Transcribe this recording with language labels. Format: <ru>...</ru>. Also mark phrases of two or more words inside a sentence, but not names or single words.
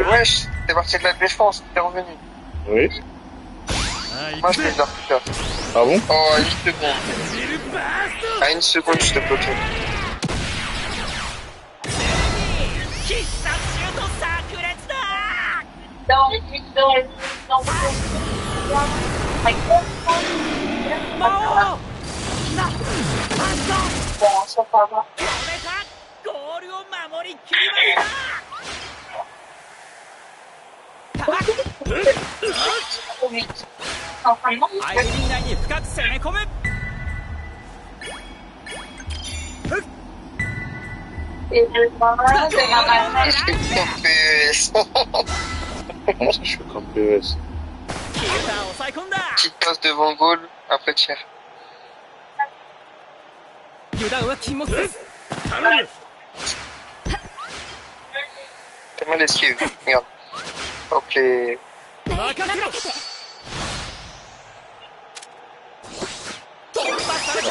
<fr>Wesh, t'es parti de la défense, t'es revenu. Oui. Moi je l'ai déjà fait. Ah bon? Oh, une seconde. À une seconde, je te bloquais.</fr> <ja>必殺シュート炸裂だ。</ja> <fr>Bon, ça va.</fr> <ja>止めた。ゴールを守りきりました。相手陣内に深く攻め込む。</ja> <fr>Comment ça, je fais comme PES?</fr> <ja>キーパー抑え込んだ。</ja> <fr>Petite passe devant le goal, après tir.</fr> <ja>油断は禁物です。</ja> <fr>T'es mal esquive, regarde. Hop les...</fr> <ja>任せろ。突破された。</ja>